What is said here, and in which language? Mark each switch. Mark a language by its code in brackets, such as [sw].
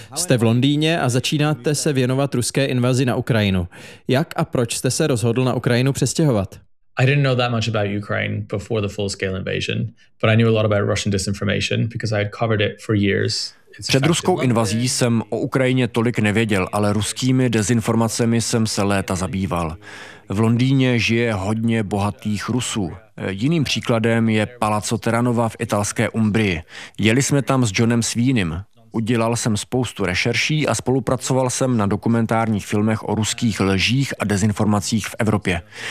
[cs] Jste v Londýně a začínáte se věnovat ruské invazi na Ukrajinu. Jak a proč jste se rozhodl na Ukrajinu přestěhovat? [en] I didn't know that much about Ukraine before the full-scale invasion, but I knew a lot about Russian disinformation because I had covered it for years. [cs] Před ruskou invazí jsem o Ukrajině tolik nevěděl, ale ruskými dezinformacemi jsem se léta zabýval. V Londýně žije hodně bohatých Rusů. Jiným příkladem je Palazzo Terranova v italské Umbrii. Jeli jsme tam s Johnem Sweeneym. Udělal jsem spoustu rešerší a spolupracoval jsem na dokumentárních filmech o ruských lžích a dezinformacích v Evropě.